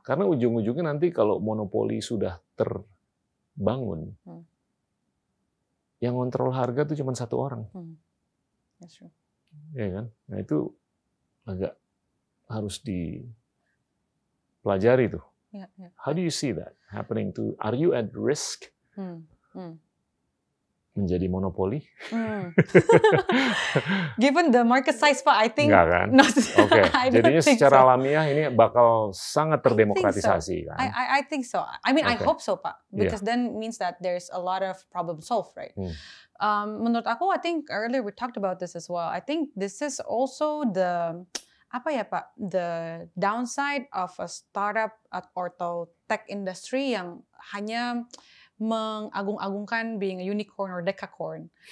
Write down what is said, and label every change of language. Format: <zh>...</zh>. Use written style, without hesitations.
<id>Karena ujung-ujungnya nanti kalau monopoli sudah terbangun. Yang kontrol harga itu cuma satu orang, ya kan? Nah itu agak harus dipelajari tuh.</id> <en>How do you see that happening to?</en> <id>Are you at risk menjadi monopoli?</id> <en>Given the market size, Pak, I think.</en> <id>Enggak kan? Oke. Jadinya secara alamiah ini bakal sangat terdemokratisasi kan?</id> <en>I think so. I mean, I hope so, Pak. Because then means that there's a lot of problem solved, right?</en> <id>Menurut aku,</id> <en>I think earlier we talked about this as well. I think this is also the</en> <id>apa ya, Pak?</id> <en>The downside of a startup atau tech industry</en> <id>yang hanya mengagung-agungkan</id> <en>being a unicorn or decacorn.</en>